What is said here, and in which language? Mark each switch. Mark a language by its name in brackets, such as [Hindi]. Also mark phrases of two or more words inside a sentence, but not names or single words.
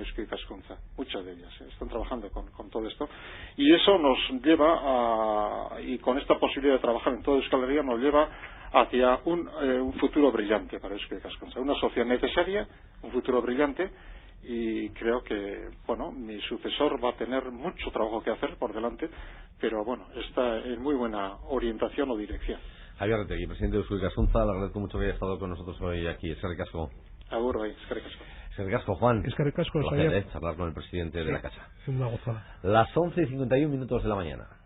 [Spanish] Eusko Ikaskuntza, muchas de ellas están trabajando con todo esto, y eso nos lleva y con esta posibilidad de trabajar en toda Euskal Herria nos lleva hacia un futuro brillante para Eusko Ikaskuntza, una sociedad necesaria, un futuro brillante, y creo que, bueno, mi sucesor va a tener mucho trabajo que hacer por delante, pero bueno, está en muy buena orientación o dirección. Javier Retegui, presidente de Eusko Ikaskuntza, le agradezco mucho que haya estado con nosotros hoy aquí. [Basque] Eskerrik asko. Agur, bai, eskerrik asko. Eskerrik asko, Juan. Eskerrik asko, [Spanish] placer, charlar con el presidente de la casa. Es una gozada. Las 11:51 de la mañana.